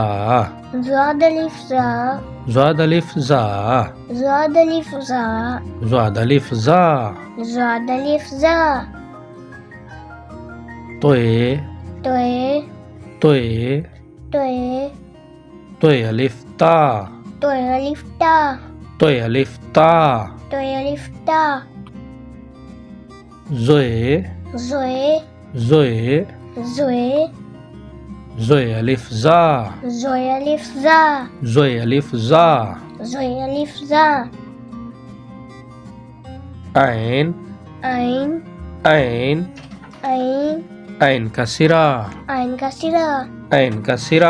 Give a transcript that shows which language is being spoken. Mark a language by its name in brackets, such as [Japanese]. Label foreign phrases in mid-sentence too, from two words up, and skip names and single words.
[Urdu] ضواد الف ضا ضواد الف ضا ضواد الف ضا ضواد الف ضا ضواد الف ضا तोए तोए तोए तोए طوئے الف طا طوئے الف طا طوئے الف طا طوئے الف طا ज़ोए ज़ोए ज़ोए ज़ोए ظوئے الف ظا ظوئے الف ظا ظوئے الف ظا ظوئے الف ظا ऐन ऐन ऐन ऐन عین کا سرا عین کا سرا عین کا سرا